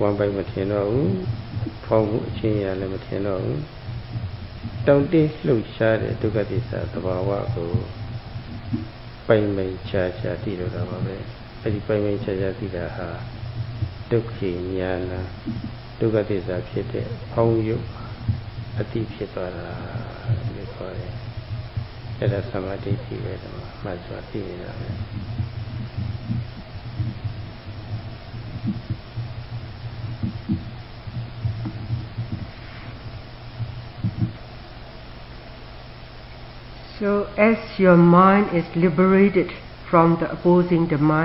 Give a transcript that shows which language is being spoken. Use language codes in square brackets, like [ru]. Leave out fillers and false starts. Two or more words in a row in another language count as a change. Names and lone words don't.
[my] မ်းပိုက်မထင်တော့ဘူးဖောင်းမှုအချင်းရလည်းမထင်တော့ဘူးတောင့်တင်းလှုပ်ရှားတဲ့ဒုက္ခသစ္စာသဘာဝကိုပိုင်ခြားသိတော့တာပါပဲအဲ့ဒီပိုင်ခြားသိတာဟာဒုက္ခိညာဏဒုက္ခသစ္စာဖြစ်တဲ့ဖောင်းရုပ်အတိဖြစ်သွားတာလို့ခေါ်တယ်အဲ့ဒါသမာဓိဖြစ်ပဲတော့မှတ်စွာသိနေတာပဲ [en] So as your mind is liberated from the opposing Dhamma